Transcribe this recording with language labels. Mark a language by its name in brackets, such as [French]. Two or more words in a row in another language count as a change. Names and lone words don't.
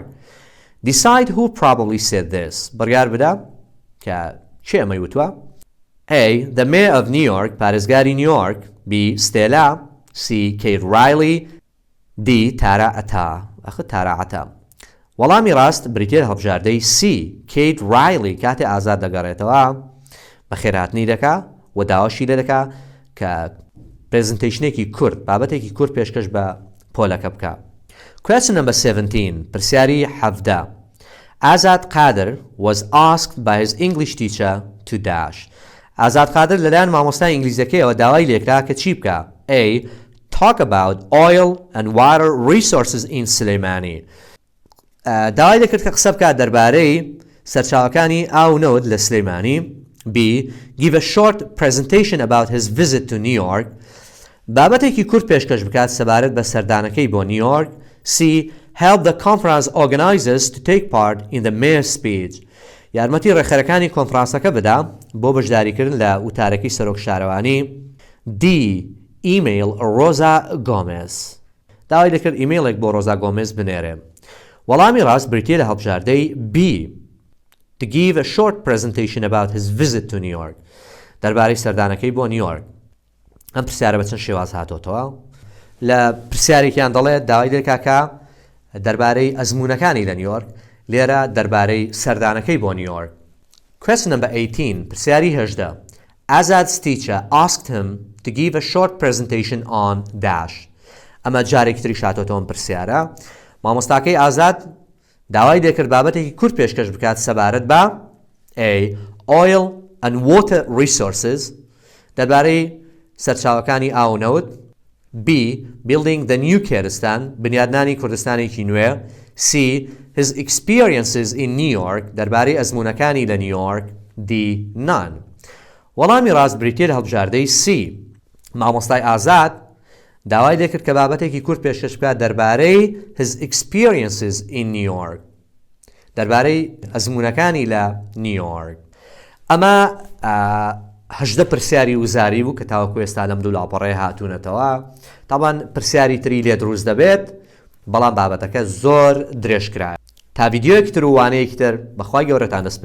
[English] Decide who probably said this. [Central Kurdish] بڕیار بدە کە چێ ئەمەی وتووە. [English] A. The Mayor of New York [Central Kurdish] پارێزگاری نیویۆرک. [English] B. ستێلا. C. Kate Riley. [Central Kurdish] D. تارا ئەتا. ئەخ تارا ئەتا. وەڵامی ڕاست بریتیە لە هەڵبژاردەی C. Kate Riley کاتێ ئازاد دەگەڕێتەوە بەخێرهاتنی دەکا و داواشی لێ دەکا کە پرزنتیشنێکی کورت بابەتێکی کورت پێشکەش بە پۆلەکە بکە. [English] Question number 17 پرسیاری 17. Azad Qadir was asked by his English teacher to dash. [Central Kurdish] Azad Qadir لەلایەن مامۆستای ئینگلیزیەکەیەوە داوای لێکرا کە چی بکە. [English] A. Talk about oil and water resources in Slimani. [Central Kurdish] داوای دەکرد کە قسە بکات دەربارەی سەرچاوەکانی ئاو نەوت لە سلەیمانی. [English] B. Give a short presentation about his visit to New York. [Central Kurdish] بابەتێکی کورت پێشکەش بکات سەبارەت بە سەردانەکەی بۆ نیویۆرک. [English] C. Help the conference organizers to take part in the mayor's speech. [Central Kurdish] یارمەتی ڕێخەرەکانی کۆنفرانسەکە بدا بۆ بەشداریکردن لە وتارەکەی سەرۆک شارەوانی. [English] D. Email Rosa Gomez. [Central Kurdish] داوای دەکرد ئیمەیلێک بۆ ڕۆزا گۆمز بنێرێ. وەڵامی ڕاست بریتیە لە هەڵبژاردەی B. [English] To give a short presentation about his visit to New York. [Central Kurdish] دەربارەی سەردانەکەی بۆ نیویۆرک. ئەم پرسیارە بە چەند شێواز هاتۆتەوە. لە پرسیارێکیان دەڵێت داوای دەکا کە دەربارەی ئەزمونەکانی لە نیویۆرک، لێرە دەربارەی سەردانەکەی بۆ نیویۆرک. [English] Question number 18 پرسیاری 18. Azad's teacher asked him to give a short presentation on dash. [Central Kurdish] ئەمە جارێکی تری شاتۆتەوە پرسیارە. مامۆستاکەی ئازاد داوای دەکرد بابەتێکی کورت پێشکەش بکات سەبارەت بە A. [English] Oil and water resources [Central Kurdish] دەربارەی سەرچاوەکانی ئاو نەوت. [English] B. Building the new Kurdistan [Central Kurdish] بنیادنانی کوردستانێکی نوێ. [English] C. His experiences in New York [Central Kurdish] دەربارەی ئەزمونەکانی لە نیویۆرک. [English] D. None. [Central Kurdish] وەڵامی ڕاست بریتیە لە هەڵبژاردەی C. مامۆستای ئازاد داوای دەکرد کە بابەتێکی کورت پێشکەش بکات دەربارەی [English] his experiences in New York [Central Kurdish] دەربارەی ئەزمونەکانی لە نیویۆرک. ئەمە 18 پرسیاری وزاری بوو کە تاوەکو ئێستا لەم دوو لاپەڕێ هاتوونەتەوە. تاوان پرسیاری تری لێ دروست دەبێت بەڵام بابەتەکە زۆر درێژکرایە. تا ڤیدیۆیەکی تر و وانەیەکی تر بەخوای گەورەتان دەسپێرم.